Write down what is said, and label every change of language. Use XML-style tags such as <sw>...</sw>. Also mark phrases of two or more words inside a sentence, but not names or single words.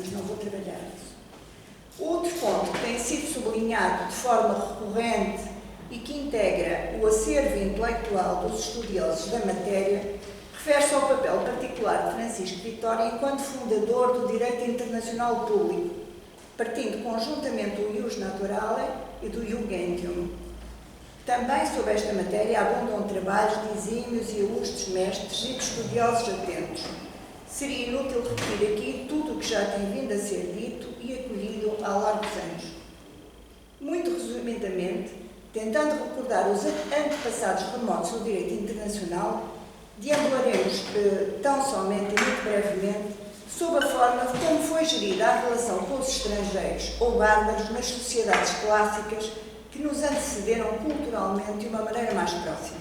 <pt>Mas não vou trabalhar nisso. Outro ponto que tem sido sublinhado de forma recorrente e que integra o acervo intelectual dos estudiosos da matéria, refere-se ao papel particular de Francisco de Vitória enquanto fundador do direito internacional público, partindo conjuntamente do</pt> <la>ius naturale</la> <pt>e do</pt> <la>ius gentium.</la> <pt>Também sobre esta matéria abundam trabalhos de exímios e ilustres mestres e de estudiosos atentos. Seria inútil repetir aqui tudo o que já tem vindo a ser dito e acolhido há largos anos. Muito resumidamente, tentando recordar os antepassados remotos do direito internacional, deambularemos tão somente e muito brevemente sob a forma de como foi gerida a relação com os estrangeiros ou bárbaros nas sociedades clássicas que que nos antecederam culturalmente de uma maneira mais próxima.</pt>